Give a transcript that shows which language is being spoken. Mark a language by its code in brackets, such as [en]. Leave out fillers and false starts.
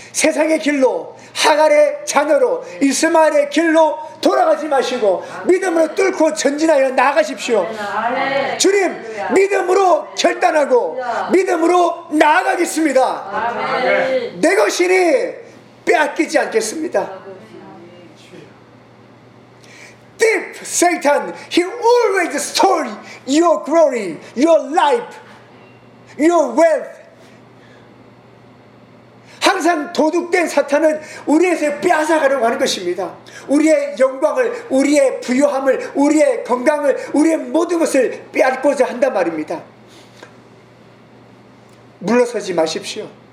[ko] 세상의 길로 하갈의 자녀로 이스마엘의 길로 돌아가지 마시고 아멘. 믿음으로 뚫고 전진하여 나아가십시오. 아멘. 주님 아멘. 믿음으로 아멘. 결단하고 아멘. 믿음으로 나아가겠습니다. 아멘. 내 것이니 빼앗기지 않겠습니다. 아멘. [en] Deep Satan, he always stole your glory, your life, your wealth. [ko] 항상 도둑된 사탄은 우리에서 빼앗아가려고 하는 것입니다. 우리의 영광을, 우리의 부유함을, 우리의 건강을, 우리의 모든 것을 빼앗고자 한단 말입니다. 물러서지 마십시오.